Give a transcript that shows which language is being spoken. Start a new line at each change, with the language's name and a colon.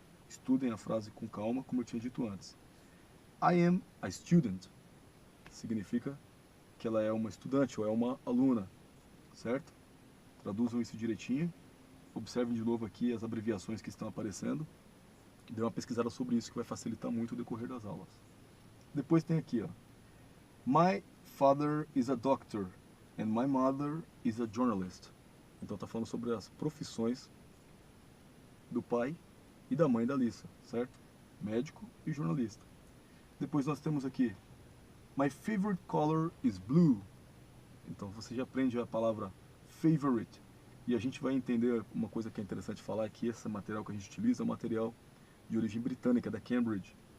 Portuguese: Estudem a frase com calma, como eu tinha dito antes.
English: I am a student.
Portuguese: Significa que ela é uma estudante ou é uma aluna, certo? Traduzam isso direitinho. Observem de novo aqui as abreviações que estão aparecendo. Dê uma pesquisada sobre isso que vai facilitar muito o decorrer das aulas. Depois tem aqui, ó.
English: My father is a doctor and my mother is a journalist.
Portuguese: Então está falando sobre as profissões do pai e da mãe da Lisa, certo? Médico e jornalista. Depois nós temos aqui
English: My favorite color is blue.
Portuguese: Então você já aprende a palavra favorite. E a gente vai entender uma coisa que é interessante falar, é que esse material que a gente utiliza é um material de origem britânica, da Cambridge.